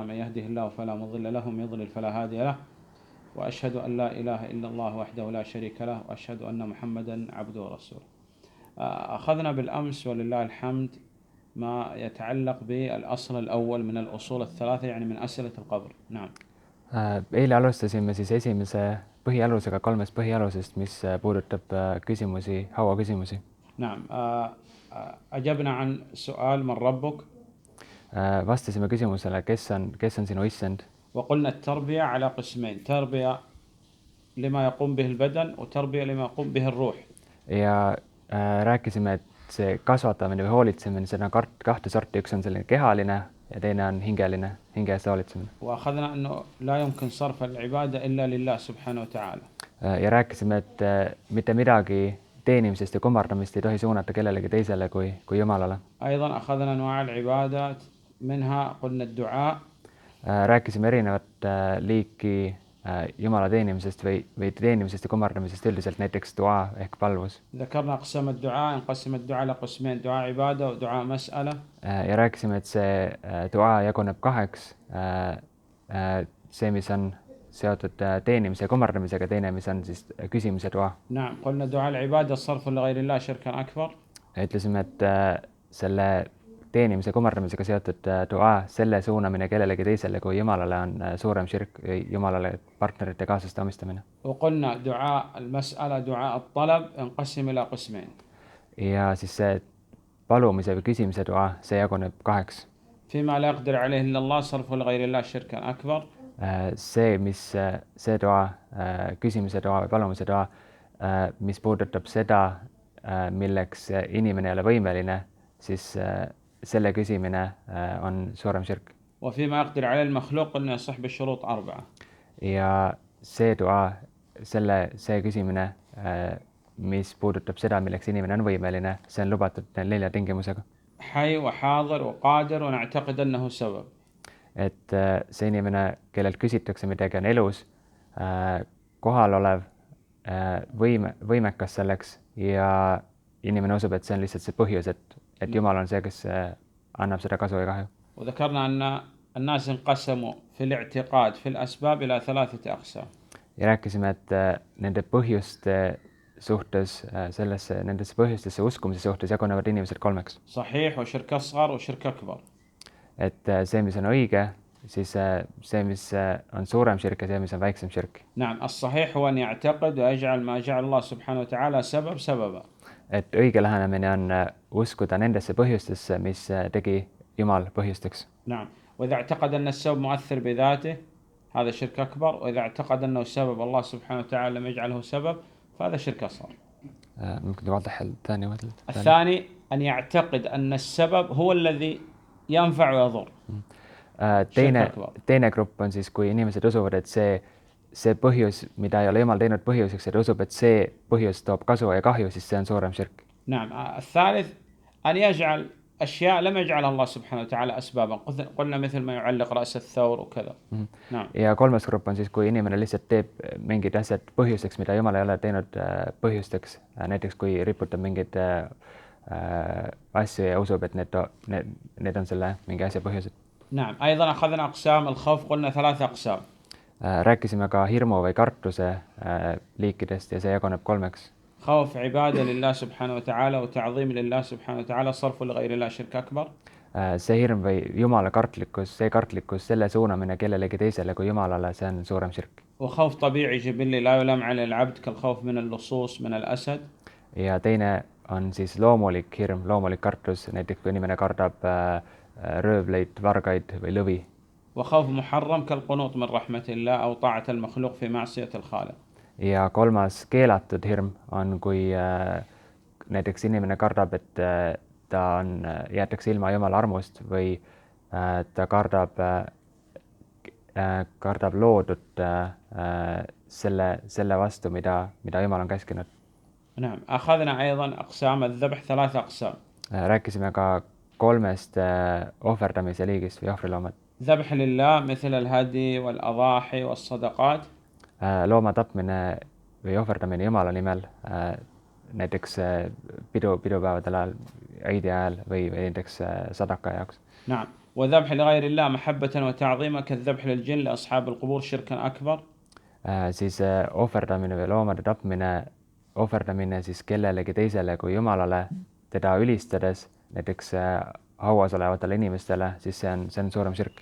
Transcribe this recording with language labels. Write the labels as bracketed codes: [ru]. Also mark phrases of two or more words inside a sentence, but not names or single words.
[ar] من يهده الله فلا مضل له ومن يضلل فلا هادي له، وأشهد أن لا إله إلا الله وحده لا شريك له، وأشهد أن محمدا عبده ورسوله. أخذنا بالأمس ولله الحمد ما يتعلق بالأصل الأول من الأصول الثلاثة، يعني من أسئلة القبر. نعم. [et] Eile alustasime siis esimese põhialusega kolmest põhialusest, mis puudutab küsimusi, hauaküsimusi. [ar] نعم. أجبنا عن سؤال من ربك. [et] Vastasime küsimusele, kes on sinu issand. [ar] وقلنا التربية على قسمين: تربية لما يقوم به البدن وتربية لما يقوم به الروح. [et] Ja rääkisime, et see kasvatamine või hoolitsemine, see on kahte sorti, üks on selline kehaline ja teine on hingeline, hinge eest hoolitsemine. [ar] وأخذنا أنه لا يمكن صرف العبادة إلا لله سبحانه وتعالى. [et] Ja rääkisime, et mitte midagi teenimisest ja kummardamist ei tohi suunata kellelegi teisele kui Jumalale. [ar] أيضا أخذنا أنواع العبادات، منها قلنا الدعاء. [et] Rääkisime erinevat liiki Jumala teenimisest või teenimisest ja kummardamisest üldiselt, näiteks dua ehk palvus. [ar] ذكرنا أقسام الدعاء، انقسم الدعاء إلى قسمين: دعاء عبادة ودعاء مسألة. [et] Ja rääkisime, et see dua jaguneb kaheks: see, mis on seotud teenimise ja kummardamisega, teine, mis on siis küsimise dua. [ar] نعم. قلنا دعاء العبادة صرف لغير الله شركا أكبر. [et] Ütlesime, et selle teenimise ja kummardamisega seotud dua, selle suunamine kellelegi teisele kui Jumalale on suurem širk, Jumalale partnerite kaaslaste omistamine. [ar] وقلنا دعاء المسألة دعاء الطلب انقسم إلى قسمين. [et] Ja siis see palumise või küsimise dua, see jaguneb kaheks. [ar] فيما لا يقدر عليه إلا الله صرف لغير الله شركا أكبر. [et] See dua, küsimise dua või palumise dua, mis puudutab seda, milleks inimene ei ole võimeline, siis selle küsimine on suurem širk. [ar] وفيما يقدر عليه المخلوق قلنا يصح بالشروط 4. [et] Ja see dua, see küsimine, mis puudutab seda, milleks inimene on võimeline, see on lubatud 4 tingimusega. [ar] حي وحاضر وقادر ونعتقد أنه سبب. [et] Et see inimene, kellelt küsitakse midagi, on elus, kohalolev, võimekas selleks ja inimene usub, et see on lihtsalt see põhjus, et Jumal on see, kes annab seda kasu ja kahju. [ar] وذكرنا أن الناس انقسموا في الاعتقاد في الأسباب إلى 3 أقسام. [et] Ja rääkisime, et nende põhjuste suhtes, nendesse põhjustesse uskumise suhtes jagunevad inimesed 3. [ar] صحيح وشرك أصغر وشرك أكبر. [et] Et see, mis on õige, siis see, mis on suurem širk ja see, mis on väiksem širk. [ar] نعم. الصحيح هو أن يعتقد ويجعل ما جعل الله سبحانه وتعالى سبب سببا. [et] Et õige lähenemine on uskuda nendesse põhjustesse, mis tegi Jumal põhjusteks. [ar] نعم. وإذا اعتقد أن السبب مؤثر بذاته هذا شرك أكبر، وإذا اعتقد أنه سبب الله سبحانه وتعالى لم يجعله سبب فهذا شرك أصغر. ممكن نوضح الثاني الثاني أن يعتقد أن السبب هو الذي ينفع ويضر. [et] Teine grupp on siis, kui inimesed usuvad, et see põhjus, mida ei ole Jumal teinud põhjuseks, et usub, et see põhjus toob kasu ja kahju, siis see on suurem širk. [ar] نعم. الثالث أن يجعل أشياء لم يجعلها الله سبحانه وتعالى أسبابا، قلنا مثل ما يعلق رأس الثور وكذا. نعم. [et] Ja 3. grupp on siis, kui inimene lihtsalt teeb mingid asjad põhjusteks, mida Jumal ei ole teinud põhjusteks. Näiteks kui riputab mingeid asju ja usub, et need on selle mingi asja põhjused. [ar] نعم. أيضا أخذنا أقسام الخوف، قلنا 3 أقسام. [et] Rääkisime ka hirmu või kartuse liikidest ja see jaguneb 3. [ar] خوف عبادة لله سبحانه وتعالى وتعظيم لله سبحانه وتعالى صرف لغير الله شرك أكبر. [et] See hirm või Jumala kartlikkus, selle suunamine kellelegi teisele kui Jumalale, see on suurem širk. [ar] وخوف طبيعي جبلي لا يلام على العبد كالخوف من اللصوص من الأسد. Ja teine on siis loomulik hirm, loomulik kartus, näiteks kui inimene kardab röövleid, vargaid või lõvi. وخوف محرم كالقنوط من رحمة الله أو طاعة المخلوق في معصية الخالق. [et] Ja 3. keelatud hirm on, kui näiteks inimene kardab, et ta jäetakse ilma Jumala armust või ta kardab loodut selle vastu, mida Jumal on käskinud. [ar] نعم. أخذنا أيضا أقسام الذبح 3 أقسام. [et] Rääkisime ka 3 ohverdamise liigist või ohvriloomad. [ar] ذبح لله مثل الهدي والأضاحي والصدقات. [et] Looma tapmine või ohverdamine Jumala nimel, näiteks pidupäevadel ajal, Eidi ajal või näiteks sadaka jaoks. [ar] نعم. وذبح لغير الله محبة وتعظيما كالذبح للجن لأصحاب القبور شركا أكبر. [et] Siis ohverdamine või loomade ohverdamine siis kellelegi teisele kui Jumalale, teda ülistades näiteks hauas olevatele inimestele, siis see on suurem širk.